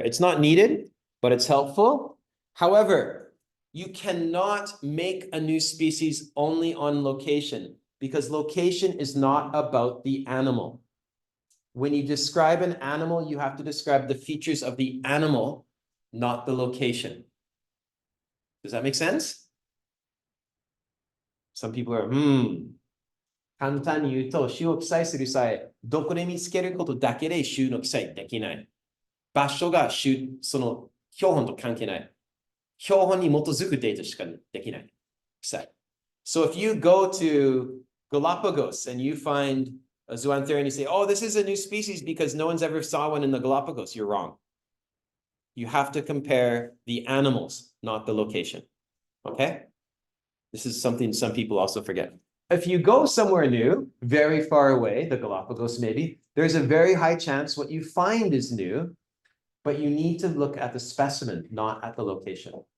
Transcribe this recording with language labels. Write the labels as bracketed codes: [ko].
[en] It's not needed, but it's helpful. However, you cannot make a new species only on location because location is not about the animal. When you describe an animal, you have to describe the features of the animal, not the location. Does that make sense? Some people are, [ja] 簡単に言うと、種を記載する際、どこで見つけることだけで種の記載できない。場所が種、その標本と関係ない。標本に基づくデータしかできない。記載。 [en] So if you go to Galapagos and you find a zoanthera and you say, oh, this is a new species because no one's ever saw one in the Galapagos, you're wrong. You have to compare the animals, not the location. Okay? This is something some people also forget. If you go somewhere new, very far away, the Galapagos maybe, there's a very high chance what you find is new, but you need to look at the specimen, not at the location.